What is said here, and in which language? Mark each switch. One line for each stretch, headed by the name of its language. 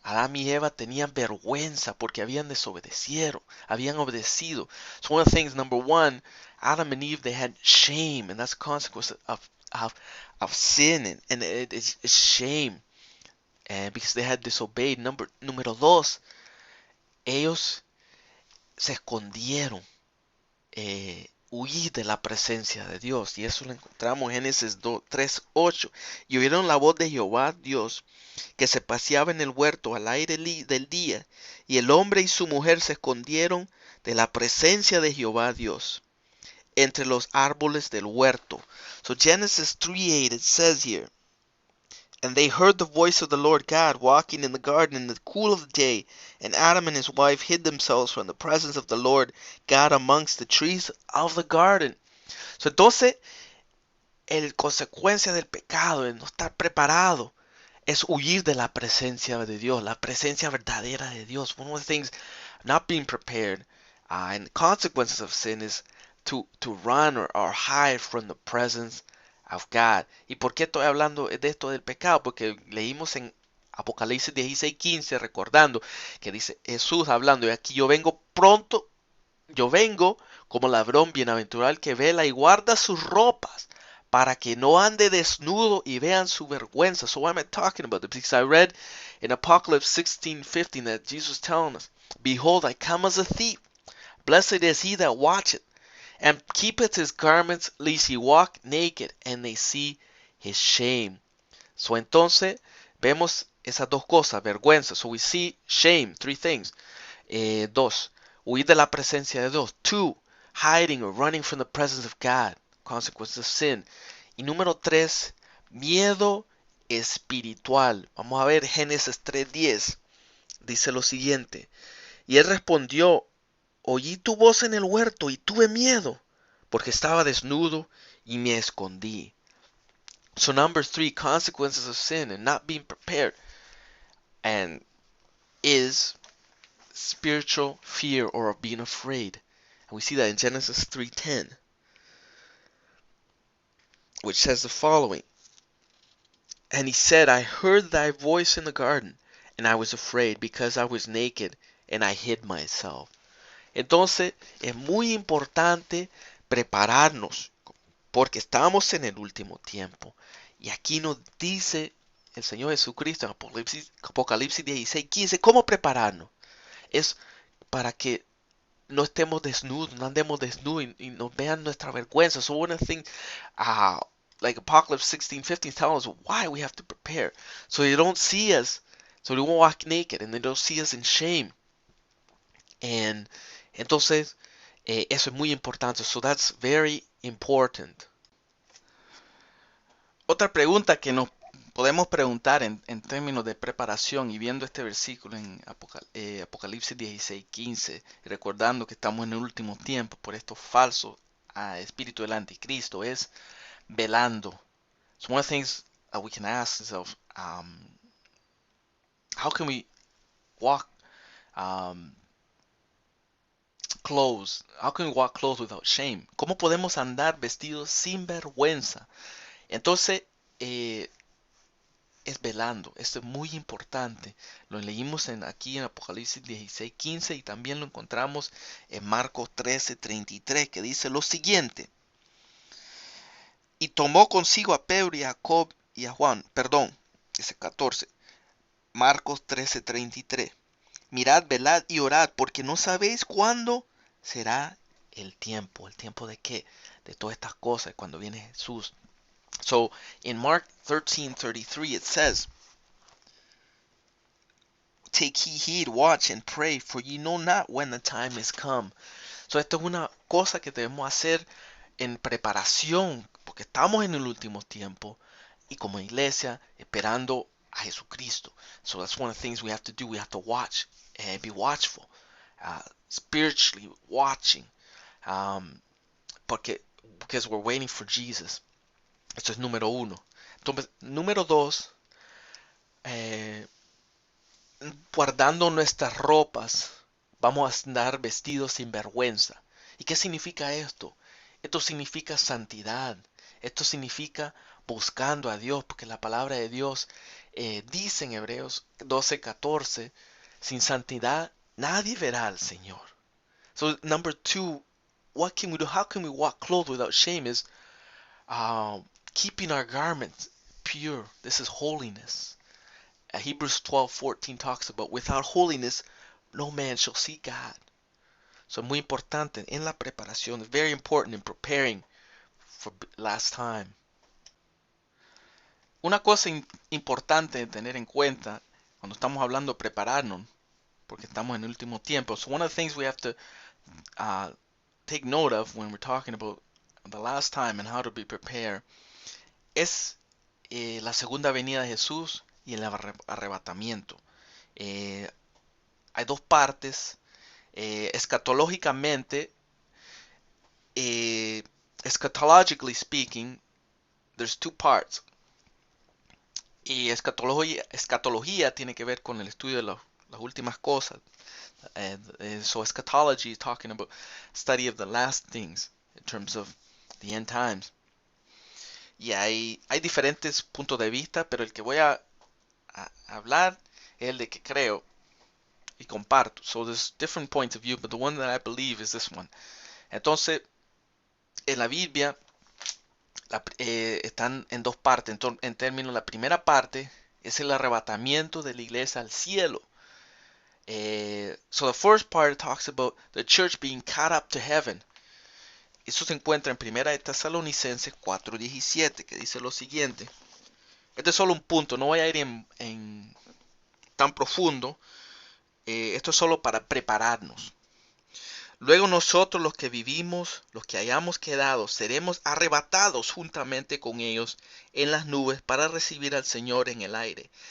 Spanish: Adán y Eva tenían vergüenza porque habían desobedecido, habían obedecido.
English: So one of the things, number one, Adam and Eve, they had shame, and that's a consequence of sin, and it's shame, and because they had disobeyed.
Spanish: Número dos, ellos se escondieron, huir de la presencia de Dios. Y eso lo encontramos en Génesis 3:8. Y oyeron la voz de Jehová Dios, que se paseaba en el huerto al aire del día, y el hombre y su mujer se escondieron de la presencia de Jehová Dios entre los árboles del huerto.
English: So Genesis 3:8, it says here, and they heard the voice of the Lord God walking in the garden in the cool of the day, and Adam and his wife hid themselves from the presence of the Lord God amongst the trees of the garden.
Spanish: So entonces, el consecuencia del pecado, de no estar preparado, es huir de la presencia de Dios, la presencia verdadera de Dios.
English: One of the things, not being prepared, and the consequences of sin is to run or hide from the presence of God.
Spanish: ¿Y por qué estoy hablando de esto del pecado? Porque leímos en Apocalipsis 16:15, recordando que dice Jesús hablando, y aquí yo vengo pronto, yo vengo como ladrón, bienaventurado el que vela y guarda sus ropas, para que no ande desnudo y vean su vergüenza.
English: So why am I talking about this? Because I read in Apocalypse 16:15 that Jesus is telling us, behold, I come as a thief. Blessed is he that watcheth, and keepeth his garments, lest he walk naked, and they see his shame.
Spanish: So entonces, vemos esas dos cosas, vergüenza.
English: So we see shame, three things.
Spanish: Dos, huir de la presencia de Dios.
English: Two, hiding or running from the presence of God, consequences of sin.
Spanish: Y número tres, miedo espiritual. Vamos a ver Génesis 3:10. Dice lo siguiente. Y él respondió, oí tu voz en el huerto y tuve miedo, porque estaba desnudo y me escondí.
English: So number three, consequences of sin and not being prepared, and is spiritual fear or of being afraid. And we see that in Genesis 3:10, which says the following. And he said, I heard thy voice in the garden, and I was afraid, because I was naked, and I hid myself.
Spanish: Entonces, es muy importante prepararnos, porque estamos en el último tiempo. Y aquí nos dice el Señor Jesucristo en Apocalipsis 16:15, ¿cómo prepararnos? Es para que no estemos desnudos, no andemos desnudos y nos vean nuestra vergüenza.
English: So one of the things, like Apocalypse 16:15 tells us why we have to prepare. So they don't see us, so they won't walk naked, and they don't see us in shame.
Spanish: And entonces, eso es muy importante.
English: So that's very important.
Spanish: Otra pregunta que nos podemos preguntar en términos de preparación, y viendo este versículo en Apocalipsis 16:15, recordando que estamos en el último tiempo por estos falsos espíritus del anticristo, es velando.
English: So one of the things that we can ask ourselves, how can we walk clothes? How can we walk clothes without shame?
Spanish: ¿Cómo podemos andar vestidos sin vergüenza? Entonces, es velando. Esto es muy importante. Lo leímos aquí en Apocalipsis 16:15 y también lo encontramos en Marcos 13:33, que dice lo siguiente. Y tomó consigo a Pedro y a Jacob y a Juan. Perdón, dice 14. Marcos 13:33. Mirad, velad y orad, porque no sabéis cuándo será el tiempo. ¿El tiempo de qué? De todas estas cosas, cuando viene Jesús.
English: So in Mark 13:33 it says, take ye heed, watch and pray, for ye know not when the time is come.
Spanish: So esto es una cosa que debemos hacer en preparación, porque estamos en el último tiempo y como iglesia esperando a Jesucristo.
English: So that's one of the things we have to do. We have to watch and be watchful, spiritually watching, because we're waiting for Jesus.
Spanish: Esto es número uno. Entonces, número dos, eh, guardando nuestras ropas, vamos a andar vestidos sin vergüenza. ¿Y qué significa esto? Esto significa santidad. Esto significa buscando a Dios, porque la palabra de Dios dice en Hebreos 12:14, sin santidad nadie verá al Señor.
English: So number two, what can we do? How can we walk clothed without shame is uh, keeping our garments pure. This is holiness. Hebrews 12:14 talks about without holiness no man shall see God.
Spanish: So muy importante en la preparación.
English: It's very important in preparing for last time.
Spanish: Una cosa importante de tener en cuenta cuando estamos hablando de prepararnos, porque estamos en el último tiempo.
English: So one of the things we have to take note of when we're talking about the last time and how to be prepared
Spanish: es la segunda venida de Jesús y el arrebatamiento. Hay dos partes.
English: Escatológicamente, eschatologically speaking, there's two parts.
Spanish: Y escatología tiene que ver con el estudio de las últimas cosas.
English: So eschatology is talking about study of the last things in terms of the end times.
Spanish: Y hay diferentes puntos de vista, pero el que voy a hablar es el de que creo y comparto.
English: So there's different points of view, but the one that I believe is this one.
Spanish: Entonces, en la Biblia están en dos partes. En términos, la primera parte es el arrebatamiento de la iglesia al cielo.
English: So the first part talks about the church being caught up to heaven.
Spanish: Eso se encuentra en Primera de Tesalonicenses 4:17, que dice lo siguiente. Este es solo un punto, no voy a ir en tan profundo. Esto es solo para prepararnos. Luego nosotros los que vivimos, los que hayamos quedado, seremos arrebatados juntamente con ellos en las nubes para recibir al Señor en el aire.